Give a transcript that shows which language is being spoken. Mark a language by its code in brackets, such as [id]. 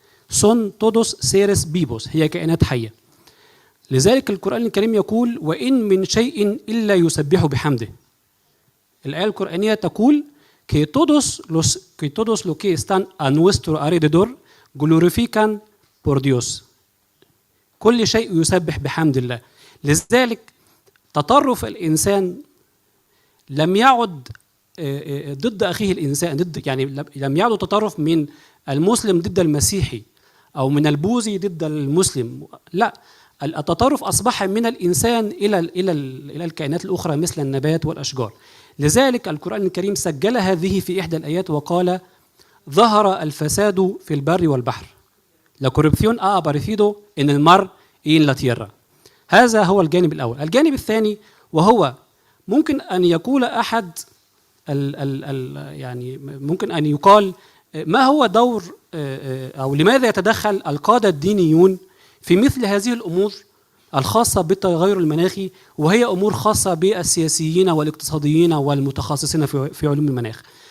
[es] son todos seres vivos، [ar] هي كائنات حية. لذلك القرآن الكريم يقول: وإن من شيء إلا يسبح بحمده. الآية القرآنية تقول [es] que todos los que están a nuestro alrededor glorifican por Dios. [ar] كل شيء يسبح بحمد الله. لذلك تطرف الإنسان لم يعد ضد أخيه الإنسان، يعني لم يعد تطرف من المسلم ضد المسيحي أو من البوذي ضد المسلم، لا، التطرف أصبح من الإنسان إلى الكائنات الأخرى مثل النبات والأشجار. لذلك القرآن الكريم سجل هذه في إحدى الآيات وقال: ظهر الفساد في البر والبحر. [es] La corrupción ha aparecido en el mar y en la tierra. [ar] هذا هو الجانب الأول. الجانب الثاني وهو ممكن أن يقول أحد يعني ممكن أن يقال ما هو دور أو لماذا يتدخل القادة الدينيون في مثل هذه الأمور الخاصة بالتغير المناخي، وهي أمور خاصة بالسياسيين والاقتصاديين والمتخصصين في علوم المناخ.